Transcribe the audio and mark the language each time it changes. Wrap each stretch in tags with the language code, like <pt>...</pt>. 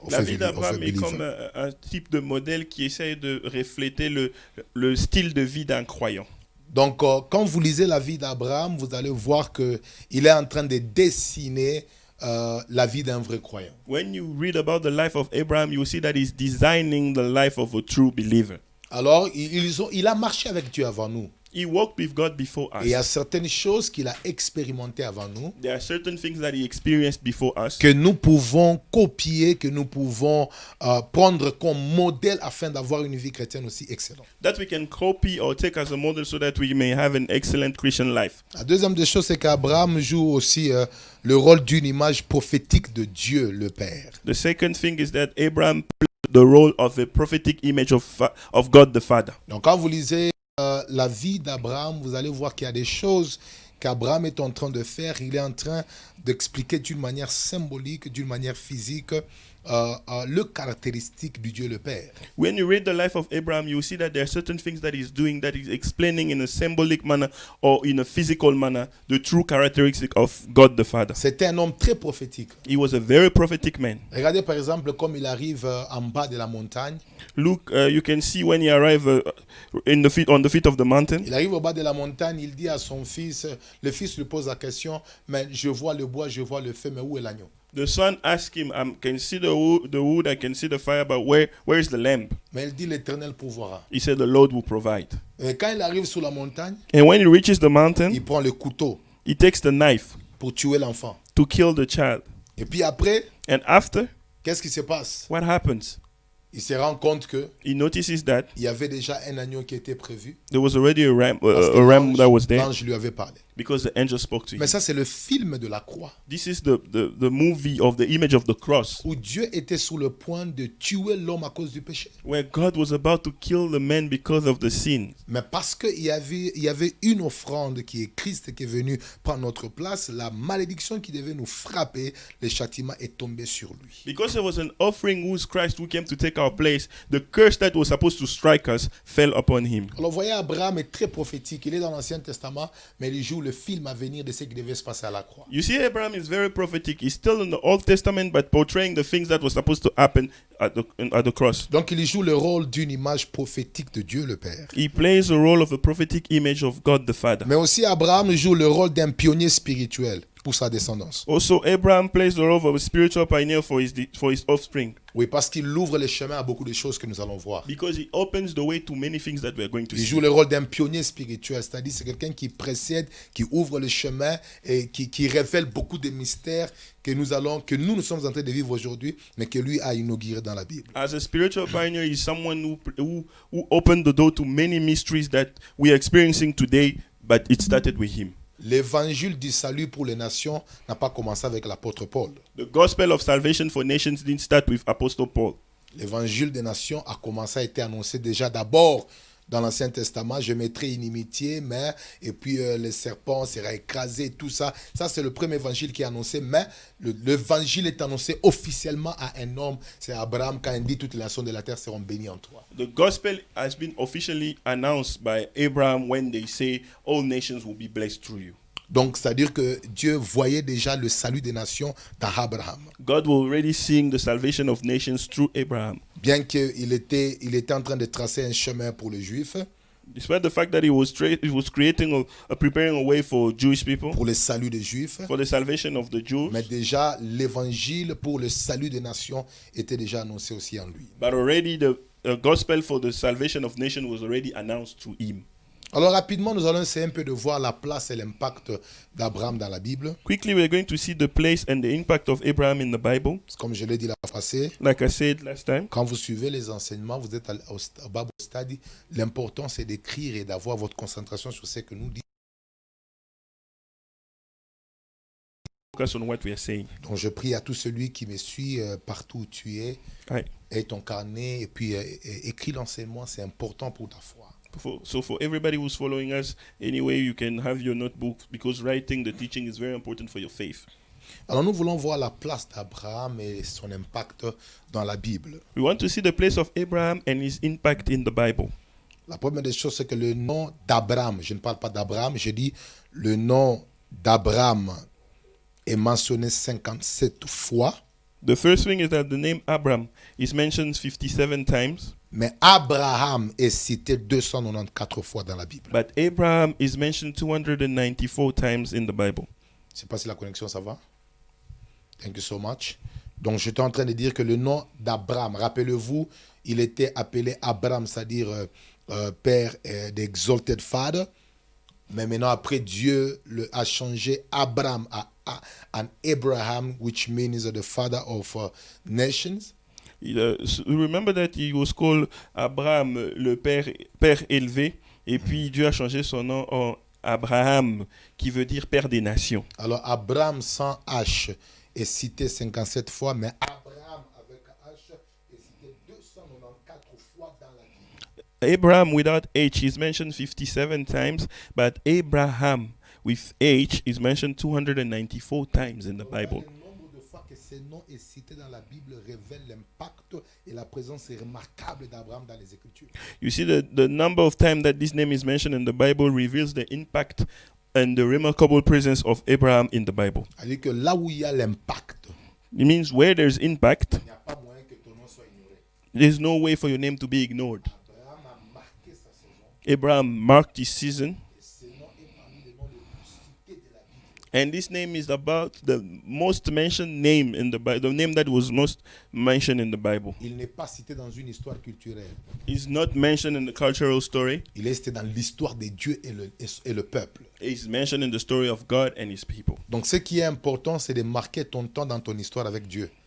<fr>La vie d'Abraham est comme un type de modèle qui essaie de refléter le style de vie d'un croyant. Donc, quand vous lisez la vie d'Abraham, vous allez voir qu'il est en train de dessiner la vie d'un vrai croyant.</fr> <en>When you read about the life of Abraham, you see that he's designing the life of a true believer.</en> <fr>Alors, il a marché avec Dieu avant nous.</fr> <en>He walked with God before us.</en> <fr>Et il y a certaines choses qu'il a expérimentées avant nous</fr> <en>There are certain things that he experienced before us</en> <fr>que nous pouvons copier, que nous pouvons prendre comme modèle afin d'avoir une vie chrétienne aussi excellente.</fr> <en>that we can copy or take as a model so that we may have an excellent Christian life.</en> <fr>La deuxième des choses, c'est qu'Abraham joue aussi le rôle d'une image prophétique de Dieu, le Père.</fr> <en>The second thing is that Abraham played the role of a prophetic image of God the Father.</en> <fr>Donc quand vous lisez la vie d'Abraham, vous allez voir qu'il y a des choses qu'Abraham est en train de faire. Il est en train d'expliquer d'une manière symbolique, d'une manière physique, le caractéristique du Dieu le Père.</fr> <en>When you read the life of Abraham, you see that there are certain things that he's doing, that he's explaining in a symbolic manner or in a physical manner the true characteristic of God the Father.</en> <fr>C'était un homme très prophétique.</fr> <en>He was a very prophetic man.</en> <fr>Regardez par exemple comme il arrive en bas de la montagne.</fr> <en>Look, you can see when he arrived on the feet of the mountain.</en> <fr>Il arrive au bas de la montagne, il dit à son fils, le fils lui pose la question, mais je vois le bois, je vois le feu, mais où est l'agneau?</fr> <en>The son asked him, I can see the wood, I can see the fire, but where is the lamb?</en> <fr>Mais il dit l'Éternel pourvoira.</fr> <en>He said, the Lord will provide.</en> <fr>Et quand il arrive sur la montagne,</fr> <en>And when he reaches the mountain,</en> <fr>il prend le couteau</fr> <en>he takes the knife</en> <fr>pour tuer l'enfant.</fr> <en>to kill the child.</en> <fr>Et puis après,</fr> <en>And after,</en> <fr>qu'est-ce qui se passe?</fr> <en>what happens?</en> <fr>Il se rend compte que</fr> <en>He notices that</en> <fr>il y avait déjà un agneau qui était prévu.</fr> <en>there was already a ram</en> <fr>Parce que</fr> <en>that was there</en> <fr>l'ange lui avait parlé.</fr> <en>because the angel spoke to him.</en> <fr>Mais ça, c'est le film de la croix,</fr> <en>This is the movie of the image of the cross,</en> <fr>où Dieu était sur le point de tuer l'homme à cause du péché.</fr> <en>where God was about to kill the man because of the sin.</en> <fr>Mais parce qu'il y avait une offrande qui est Christ qui est venu prendre notre place, la malédiction qui devait nous frapper, le châtiment est tombé sur lui.</fr> <en>Because there was an offering whose Christ who came to take our place, the curse that was supposed to strike us fell upon him.</en> <fr>Alors, vous voyez, Abraham est très prophétique. Il est dans l'Ancien Testament, mais il joue le film à venir de ce qui devait se passer à la croix.</fr> <en>You see, Abraham is very prophetic. He's still in the Old Testament, but portraying the things that were supposed to happen at the cross.</en> <fr>Donc, il joue le rôle d'une image prophétique de Dieu le Père.</fr> <en>He plays the role of a prophetic image of God the Father.</en> <fr>Mais aussi, Abraham joue le rôle d'un pionnier spirituel pour sa descendance.</fr> <en>Also, Abraham plays the role of a spiritual pioneer for his offspring,</en> <fr>Oui, parce qu'il ouvre les chemins à beaucoup de choses que nous allons voir.</fr> <en>because he opens the way to many things that we are going to</en> <fr>Il</fr> <en>see.</en> <fr>joue le rôle d'un pionnier spirituel, c'est-à-dire c'est quelqu'un qui précède, qui ouvre le chemin et qui révèle beaucoup de mystères que nous sommes en train de vivre aujourd'hui, mais que lui a inauguré dans la Bible.</fr> <en>As a spiritual pioneer, he's someone who opened the door to many mysteries that we are experiencing today, but it started with him.</en> <fr>L'évangile du salut pour les nations n'a pas commencé avec l'apôtre Paul.</fr> <en>The gospel of salvation for nations didn't start with Apostle Paul.</en> <fr>L'évangile des nations a commencé à être annoncé déjà d'abord dans l'Ancien Testament. Je mettrai inimitié, mais, et puis le serpent sera écrasé, tout ça. Ça, c'est le premier évangile qui est annoncé, mais l'évangile est annoncé officiellement à un homme. C'est Abraham quand il dit toutes les nations de la terre seront bénies en toi.</fr> <en>The gospel has been officially announced by Abraham when they say all nations will be blessed through you.</en> <fr>Donc, c'est-à-dire que Dieu voyait déjà le salut des nations dans Abraham.</fr> <en>God was already seeing the salvation of nations through Abraham.</en> <fr>Bien qu'il était en train de tracer un chemin pour les Juifs,</fr> <en>Despite the fact that he was creating preparing a way for Jewish people,</en> <fr>pour le salut des Juifs,</fr> <en>for the salvation of the Jews,</en> <fr>mais déjà l'évangile pour le salut des nations était déjà annoncé aussi en lui.</fr> <en>but already the gospel for the salvation of nations was already announced through him.</en> <fr>Alors rapidement, nous allons essayer un peu de voir la place et l'impact d'Abraham dans la Bible.</fr> <en>Quickly, we're going to see the place and the impact of Abraham in the Bible.</en> <fr>Comme je l'ai dit la fois passée,</fr> <en>Like I said last time,</en> <fr>quand vous suivez les enseignements, vous êtes au Bible study, l'important c'est d'écrire et d'avoir votre concentration sur ce que nous disons.</fr> <en>focus on what we are saying.</en> <fr>Donc je prie à tout celui qui me suit partout où tu es,</fr> <en>Right.</en> <fr>aie ton carnet et puis écris l'enseignement, c'est important pour ta foi.</fr> <en>So for everybody who's following us, anyway, you can have your notebook because writing the teaching is very important for your faith.</en> <fr>Alors nous voulons voir la place d'Abraham et son impact dans la Bible.</fr> <en>We want to see the place of Abraham and his impact in the Bible.</en> <fr>La première des choses, c'est que le nom d'Abraham, je ne parle pas d'Abraham, je dis le nom d'Abraham est mentionné 57 fois.</fr> <en>The first thing is that the name Abraham is mentioned 57 times,</en> <fr>Mais Abraham est cité 294 fois dans la Bible.</fr> <en>but Abraham is mentioned 294 times in the Bible.</en> <fr>Je ne sais pas si la connexion, ça va.</fr> <en>Thank you so much.</en> <fr>Donc, j'étais en train de dire que le nom d'Abraham, rappelez-vous, il était appelé Abraham, c'est-à-dire père d'Exalted Father. Mais maintenant, après, Dieu a changé Abraham à</fr> <en>an Abraham, which means the father of nations. So remember that he was called Abraham,</en> <fr>le père élevé, et puis Dieu a changé son nom en Abraham, qui veut dire père des nations. Alors, Abraham sans H est cité 57 fois, mais Abraham avec H est cité 294 fois dans la Bible.</fr> <en>Abraham without H is mentioned 57 times, but Abraham with H is mentioned 294 times in the Bible.</en> <fr>Le nombre de fois que ce nom est cité dans la Bible révèle l'impact et la présence remarquable d'Abraham dans les Écritures.</fr> <en>You see, the number of times that this name is mentioned in the Bible reveals the impact and the remarkable presence of Abraham in the Bible.</en> <fr>C'est-à-dire que là où il y a l'impact,</fr> <en>It means where there's impact,</en> <fr>il n'y a pas moyen que ton nom soit ignoré.</fr> <en>there's no way for your name to be ignored.</en> <fr>Abraham a marqué sa saison</fr> <en>Abraham marked his season,</en> <fr>et ce nom est parmi les noms les plus cités de la Bible.</fr> <en>and this name is about the most mentioned name in the Bible, the name that was most mentioned in the Bible.</en> <fr>Il n'est pas cité dans une histoire culturelle.</fr> <en>It's not mentioned in the cultural story.</en> <fr>Il est cité dans l'histoire de Dieu et le peuple.</fr> <en>It's mentioned in the story of God and his people.</en> <fr>Donc ce qui est important, c'est de marquer ton temps dans ton histoire avec Dieu.</fr>